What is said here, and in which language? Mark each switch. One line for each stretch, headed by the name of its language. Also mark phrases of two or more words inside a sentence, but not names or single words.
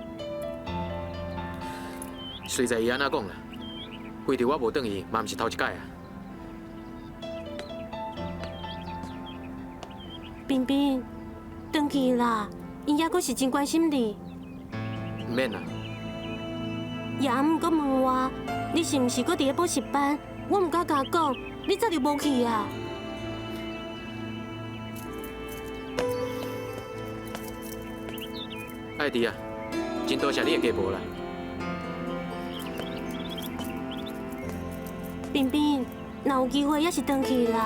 Min Nan Chinese: 随在伊安怎讲啦，为着我无转去，嘛毋是头一摆啊。彬彬，转去啦，因也阁是真关心你。唔免啦。爷阿母阁问我，你是毋是阁伫咧补习班？我唔敢甲讲，你早就无去啊。爱弟啊，真多谢你的家婆啦。彬彬，若有机会也是转去啦。